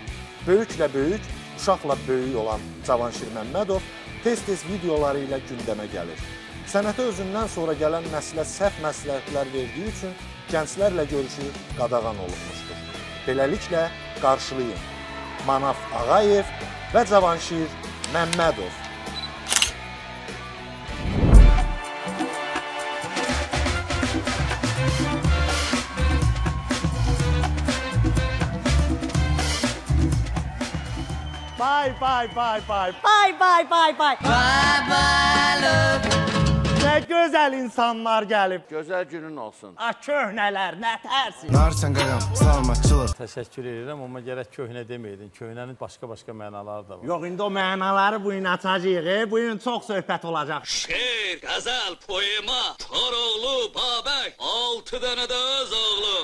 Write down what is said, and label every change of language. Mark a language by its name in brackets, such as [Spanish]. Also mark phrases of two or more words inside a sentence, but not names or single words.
[Azerbaijani] Böyüklə böyük, uşaqla böyük olan Cavanşir Məmmədov tez-tez videoları ilə gündəmə gəlir. Sənətə özündən sonra gələn nəslə səhv məsləhətlər verdiyi üçün gənclərlə görüşü qadağan olunmuşdur. Beləliklə, qarşılayın Manaf Ağayev və Cavanşir Məmmədov. [English] Bye bye bye bye. Bye bye bye bye. Bye bye love. [Azerbaijani] Nə gözəl insanlar gəlib. Gözəl günün olsun. Köhnələr, nə tərsin. Narsən qayam, salamatçılıq. Təşəkkür edirəm, amma gərək köhnə deməydin. Köhnənin başqa-başqa mənaları da var. Yox, indi o mənaları bu gün açacağıq. Bu gün çox söhbət olacaq. Şeir, qəzəl, poema, Koroğlu, Babək, 6 dənə də öz oğlum.